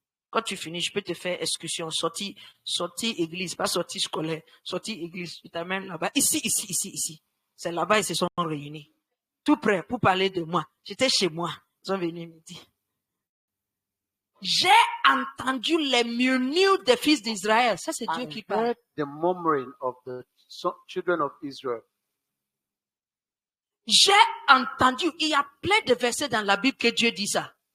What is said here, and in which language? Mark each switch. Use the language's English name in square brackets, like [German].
[French] Quand tu finis, je peux te faire excursion, sortie église, pas sortie scolaire, sortie église. Je t'amène là-bas. Ici. C'est là-bas, ils se sont réunis. Tout prêt pour parler de moi. J'étais chez moi. Ils sont venus me dire. J'ai entendu les murmures des fils d'Israël. Ça, c'est Dieu [English] I [French] qui parle. [English] heard the murmuring of the children of Israel. [French] J'ai entendu. Il y a plein de versets dans la Bible que Dieu dit ça.